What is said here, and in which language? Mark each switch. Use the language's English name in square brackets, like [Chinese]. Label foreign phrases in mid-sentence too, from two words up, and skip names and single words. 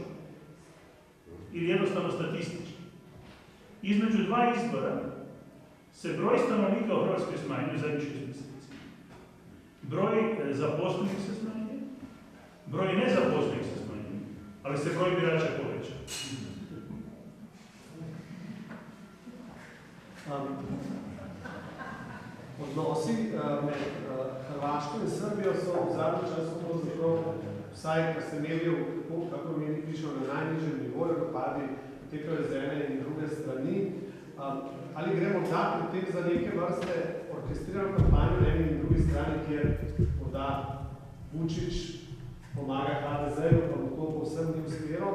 [Croatian] Ili jednostavno statistički. Između dva izbora se broj stanovnika u Hrvatskoj smanjuje zadnjih 6 mjeseci. Broj zaposlenih se smanjuje, broj nezaposlenih se smanjuje, ali se broj birača poveća. [Slovenian] Od odnosi med Hrvaško in Srbijo so v zadnjem času pravzaprav, vsaj kar se medijev, kako mediji pišejo, na najnižjem nivoju, napadi potekajo z ene in druge strani. Ali gremo da pri tem za neke vrste orkestrirano kampanjo na eni in drugi strani, kjer morda Vučić pomaga HDZ-ju, pa mu to povsem ni uspelo.